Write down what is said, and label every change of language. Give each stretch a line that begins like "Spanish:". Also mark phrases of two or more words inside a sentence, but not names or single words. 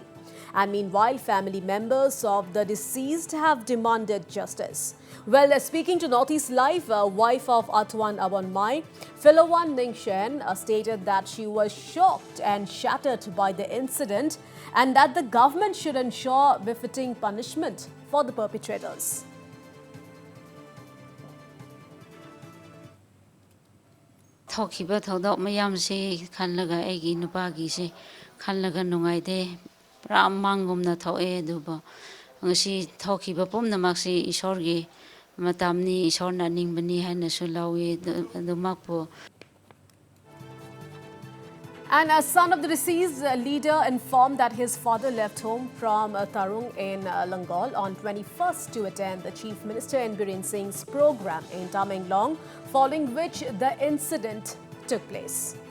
English: And meanwhile, family members of the deceased have demanded justice. Well, speaking to Northeast Live, wife of Athuan Abonmai, Philowan Ningshen stated that she was shocked and shattered by the incident and that the government should ensure befitting punishment for the perpetrators.
Manipuri: Thokiba thodok mayam se khanlaga egi nupagi se khanlaga nungaide pra mangum na thoe duba ngasi thokiba pumnamak se isorgi matamni isorna ningbani haina sulawi dumakpo.
English: And a son of the deceased leader informed that his father left home from Tarung in Langaul on 21st to attend the Chief Minister N. Biren Singh's program in Tamenglong, following which the incident took place.